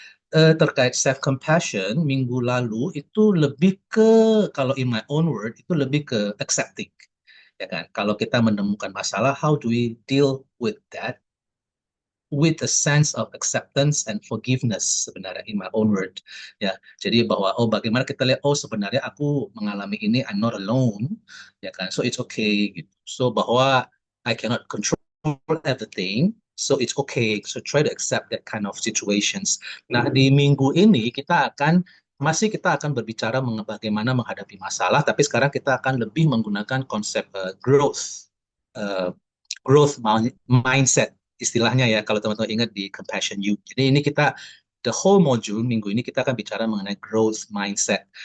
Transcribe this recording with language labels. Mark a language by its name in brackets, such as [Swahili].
[Indonesian] Terkait self compassion minggu lalu itu lebih ke, kalau [English] in my own word, [Indonesian] itu lebih ke accepting, ya kan? Kalau kita menemukan masalah, [English] how do we deal with that with a sense of acceptance and forgiveness, sebenarnya in my own word, ya. [Indonesian] Jadi bahwa bagaimana kita lihat, sebenarnya aku mengalami ini, [English] I'm not alone, [Indonesian] ya kan? [English] So it's okay gitu. So bahwa I cannot control everything, so it's okay. So try to accept that kind of situations. [Indonesian] Nah, di minggu ini kita akan berbicara bagaimana menghadapi masalah, tapi sekarang kita akan lebih menggunakan konsep uh, growth mindset, istilahnya ya, kalau teman-teman ingat di Compassion You. Jadi ini kita [English] the whole module [Indonesian] minggu ini kita akan bicara mengenai growth mindset.